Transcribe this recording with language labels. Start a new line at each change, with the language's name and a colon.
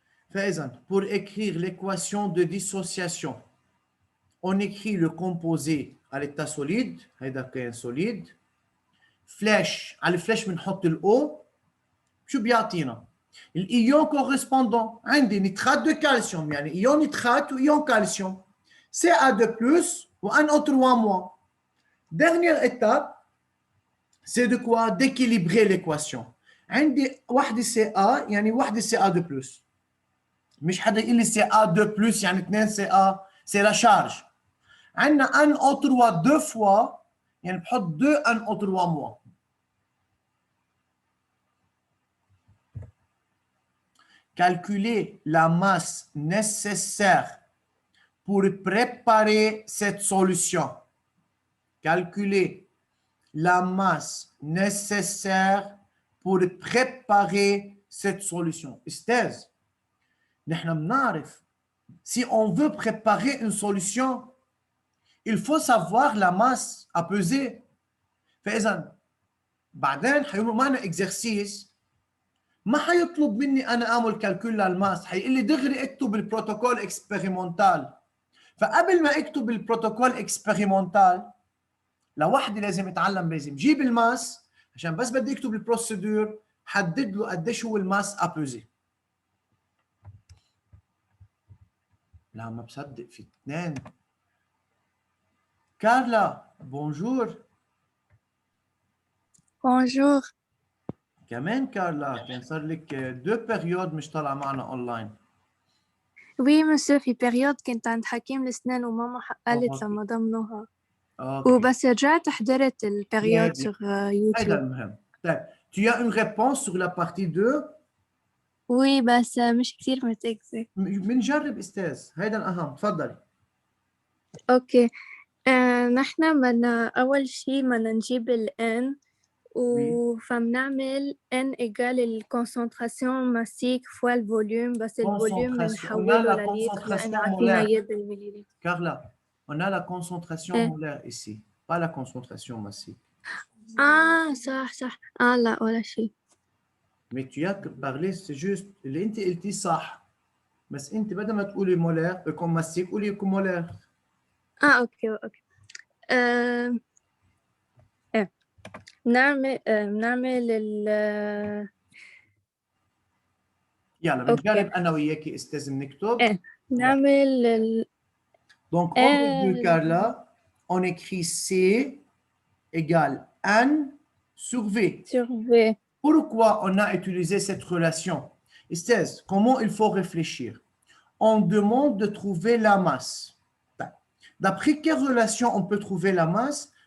French: فإذا pour écrire l'équation de dissociation, on écrit le composé à l'état solide, هيدا كان solide.
Arabic: فلاش على الفلاش بنحط الاو شو بيعطينا؟ الايون كورسبوندون عندي نيترات دو كالسيوم يعني ايون نيترات وايون كالسيوم CA2 plus ou NO3 moins.
French: Dernière étape, c'est de quoi? D'équilibrer l'équation.
Arabic: عندي واحدة CA يعني واحدة CA2 plus. مش حدا يقول لي CA2 plus يعني 2 CA c'est la charge. عندنا NO3 deux fois يعني بحط 2 NO3 moins.
French: Calculer la masse nécessaire pour préparer cette solution. Calculer la masse nécessaire pour préparer cette solution. أستاذ نحن بنعرف si on veut préparer une solution il faut savoir la masse à peser.
Arabic: فإذا بعدين حيعملوا معنا exercice ما حيطلب مني انا اعمل كالكول للماس، حيقول لي دغري اكتب البروتوكول اكسبيريمونتال. فقبل ما اكتب البروتوكول اكسبيريمونتال لوحدي لازم اتعلم، لازم جيب الماس عشان بس بدي اكتب البروسيدور حدد له قديش هو الماس ابوزي. لا ما بصدق في اثنين. كارلا بونجور. بونجور. كمان كارلا كان صار لك 2 بيريود مش طالعه معنا اونلاين. وي مسيو في بيريود كنت عند حكيم الأسنان وماما قالت لما ضمنوها. وبس رجعت حضرت البيريود sur يوتيوب. هذا المهم.
French: طيب tu as une réponse sur la partie 2؟
Arabic: وي بس مش كثير متأكدة. بنجرب استاذ، هذا الأهم، تفضلي. اوكي نحن بدنا أول شي بدنا نجيب ال N فبنعمل N égale الكونسنتراسيون ماسيك فوا الفوليوم، بس الفوليوم بنحوله لليتر لأنه عطينا يد المليلتر.
French: Carla, on a la concentration molaire ici, pas la concentration massique.
Arabic: صح لا ولا شيء. Mais tu as parlé, c'est juste اللي انت قلتي صح، بس انت بدل ما تقولي مولير يكون ماسيك قولي يكون مولير. اوكي نعمل ال يلا بنجرب انا وياكي استاذ بنكتب. نعمل ال
French: Donc aujourd'hui Carla, on écrit C égale N sur V. Sur V. Pourquoi on a utilisé cette relation? Esthez, comment il faut réfléchir? on demande de trouver la masse. D'après quelle relation on peut trouver la masse?